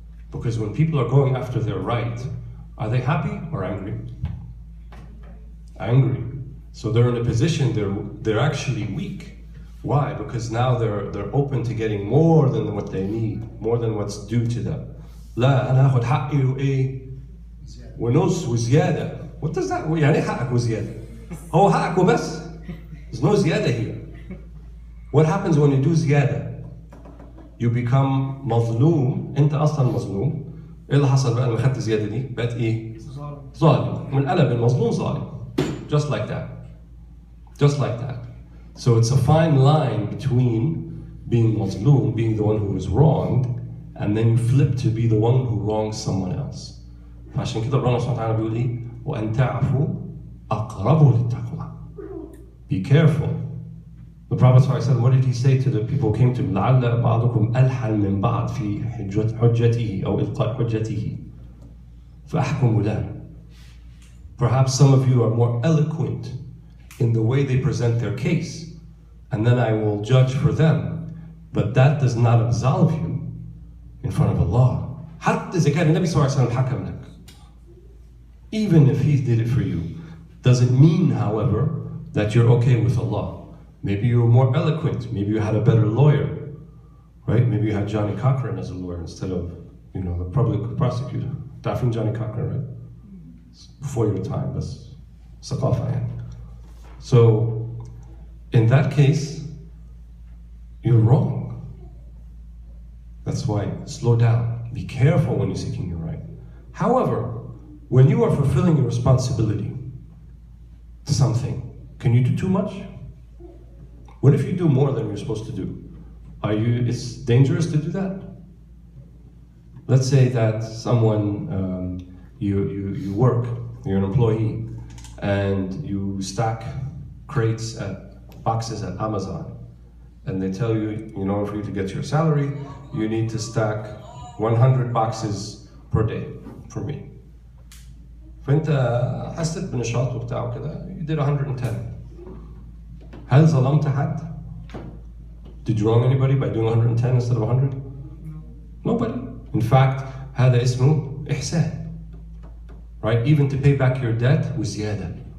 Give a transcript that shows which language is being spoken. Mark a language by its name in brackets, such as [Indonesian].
[English] Because when people are going after their right, are they happy or angry? Angry. So they're in a position, they're actually weak. Why? Because now they're open to getting more than what they need, more than what's due to them. [Arabic] لا أنا أخذ حقي وإيه ونص وزيادة. [English] What does that mean? [Arabic] يعني حقك وزيادة. هو حقك وبس. [English] There's no زيادة here. What happens when you do زيادة? You become مظلوم. [Arabic] أنت أصلا مظلوم. إيه اللي حصل بقى لما خدت زيادة دي؟ بقت إيه؟ ظالم. من قلب المظلوم ظالم. [English] Just like that. Just like that. So it's a fine line between being mazloom, being the one who is wronged, and then you flip to be the one who wrongs someone else. [Arabic] فعشان كده ربنا سبحانه وتعالى بيقول إيه؟ وأن تعفوا أقرب للتقوى. [English] Be careful. The Prophet ﷺ, what did he say to the people who came to him? [Arabic] لعل بعضكم ألحن من بعض في حجته أو إلقاء حجته فأحكم له. [English] Perhaps some of you are more eloquent in the way they present their case, and then I will judge for them. But that does not absolve you in front of Allah. [Arabic] حتى إذا كان النبي صلى الله عليه وسلم حكم لك. [English] Even if he did it for you, doesn't mean, however, that you're okay with Allah. Maybe you were more eloquent. Maybe you had a better lawyer, right? Maybe you had Johnny Cochran as a lawyer instead of, the public prosecutor. Ta'rifin Johnny Cochran, right? Before your time, that's [Arabic] ثقافة يعني. [English] So, in that case, you're wrong. That's why, slow down. Be careful when you're seeking your right. However, when you are fulfilling your responsibility to something, can you do too much? What if you do more than you're supposed to do? It's dangerous to do that? Let's say that someone, you work, you're an employee, and you stack crates boxes at Amazon, and they tell you, in order for you to get your salary, you need to stack 100 boxes per day for me. [Arabic] فانت حسيت بنشاط وبتاع وكده, [English] you did 110. [Arabic] هل ظلمت حد? [English] Did you wrong anybody by doing 110 instead of 100? Nobody. In fact, [Arabic] هذا اسمه إحسان. [English] Right? Even to pay back your debt وزيادة.